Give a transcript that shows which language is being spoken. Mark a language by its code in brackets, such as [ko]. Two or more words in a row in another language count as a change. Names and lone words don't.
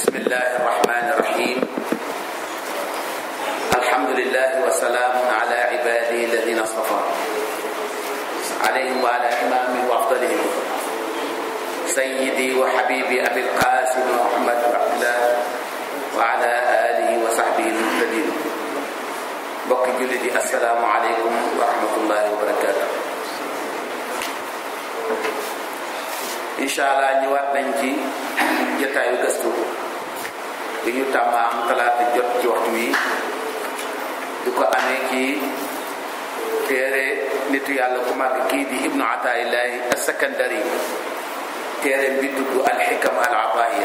[ar] الله الرحمن الرحيم الحمد لله وسلام على عباده الذين اصطفى عليهم وعلى إمام وأفضلهم سيدي وحبيبي أبي القاسم محمد بن عبد الله وعلى آله وصحبه المهتدين [wo] bokki jullit yi [ar] السلام عليكم ورحمة الله وبركاته. إن شاء الله [wo] ñëwaat nañ ci jotaayu gëstu bi ñu tàmm am talaata jot ci waxtu wi di ko amee ci téere nitu yàlla ku màgg kii di ibnu ataillahi as-sakandari téere bi tudd al-hikam al-ataiya.